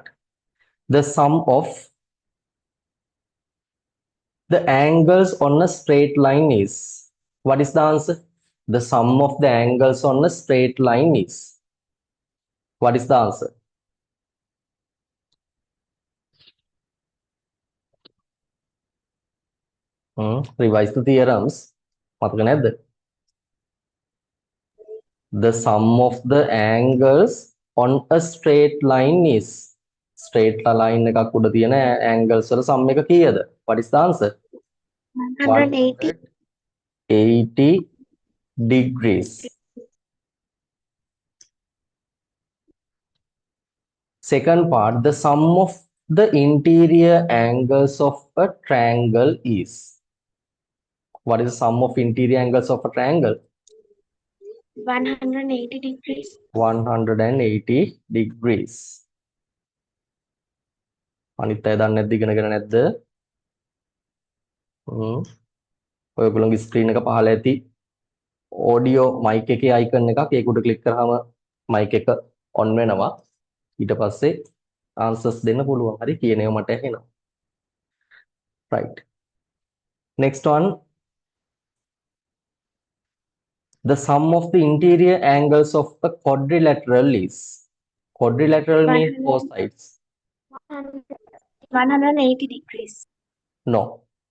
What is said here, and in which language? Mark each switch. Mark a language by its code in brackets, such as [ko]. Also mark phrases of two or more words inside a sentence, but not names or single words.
[en] The sum of the angles on a straight line is. What is the answer? The sum of the angles on a straight line is. What is the answer? Revise the theorems. [si] මතක නැද්ද? [en] The sum of the angles on a straight line is. Straight line [si] එකක් උඩ තියෙන angles වල sum එක කීයද? [en] What is the answer? 180. 180 degrees. Second part, the sum of the interior angles of a triangle is. What is the sum of interior angles of a triangle? 180 degrees. 180 degrees. [si] අනිත් අය දන්නේ නැද්ද ඉගෙනගෙන නැද්ද? ඔයගොල්ලෝගේ ස්ක්‍රීන් එක පහළ ඇති [en] audio mic [si] එකේ icon එකක් ඒක උඩ ක්ලික් කරාම mic එක on වෙනවා. ඊට පස්සේ answers දෙන්න පුළුවන්. හරි කියන ඒවා මට ඇහෙනවා. [en] Right. Next one. The sum of the interior angles of a quadrilateral is. Quadrilateral means 4 sides. 180 degrees.